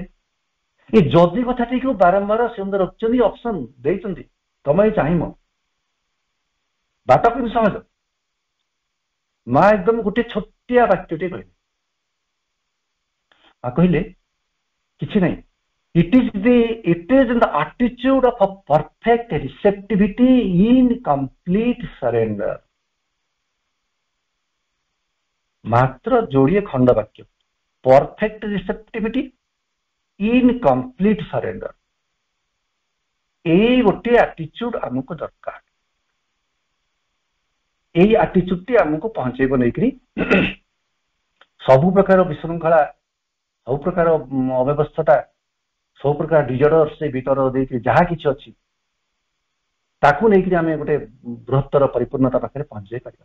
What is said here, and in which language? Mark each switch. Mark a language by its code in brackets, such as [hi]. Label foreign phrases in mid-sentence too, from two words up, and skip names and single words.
[or] ଏ ଯଦି କଥାଟିକୁ ବାରମ୍ବାର ସୁନ୍ଦର ରଖିଛନ୍ତି, ଅପସନ ଦେଇଛନ୍ତି, ତମେ ଚାହିଁବ ବାଟ କିନ୍ତୁ ସହଜ। ମା ଏକଦମ ଗୋଟେ ଛୋଟିଆ ବାକ୍ୟଟେ କହିଲେ, ମା କହିଲେ କିଛି ନାହିଁ, [en] it is in the attitude of a perfect receptivity in complete surrender। [or] ମାତ୍ର ଯୋଡ଼ିଏ ଖଣ୍ଡ ବାକ୍ୟ, [en] perfect receptivity in complete surrender. [or] ଏଇ ଗୋଟିଏ ଆଟିଚ୍ୟୁଡ ଆମକୁ ଦରକାର। ଏଇ ଆଟିଚ୍ୟୁଡଟି ଆମକୁ ପହଞ୍ଚେଇବ ନେଇକରି ସବୁ ପ୍ରକାର ବିଶୃଙ୍ଖଳା, ସବୁ ପ୍ରକାର ଅବ୍ୟବସ୍ଥାଟା, ସବୁ ପ୍ରକାର ଡିଜର୍ଡର ସେ ଭିତର ଦେଇକି ଯାହା କିଛି ଅଛି ତାକୁ ନେଇକରି ଆମେ ଗୋଟେ ବୃହତ୍ତର ପରିପୂର୍ଣ୍ଣତା ପାଖରେ ପହଞ୍ଚାଇ ପାରିବା।